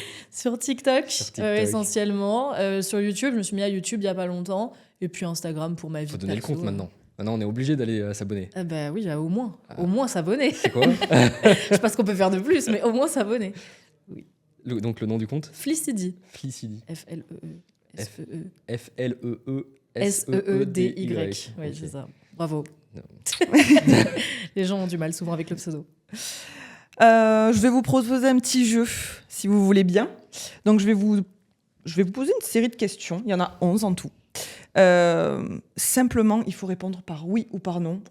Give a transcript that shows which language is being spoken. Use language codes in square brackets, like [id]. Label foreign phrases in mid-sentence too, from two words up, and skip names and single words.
[fr] Sur TikTok, essentiellement. Sur YouTube, je me suis mis à YouTube il n'y a pas longtemps. Et puis Instagram pour ma vie. Il faut donner le compte maintenant. Maintenant, on est obligé d'aller s'abonner. Bah oui, au moins. Au moins s'abonner. C'est quoi? Je sais pas ce qu'on peut faire de plus, mais au moins s'abonner. Oui. Donc, le nom du compte? Flicidi. Flicidi. F-L-E-E. F-L-E-E-S-E-E-D-Y. Oui, c'est ça. Bravo. Les gens ont du mal souvent avec le pseudo. Je vais vous proposer un petit jeu, si vous voulez bien. Donc, je vais vous poser une série de questions. Il y en a 11 en tout. Simplement, il faut répondre par oui ou par non.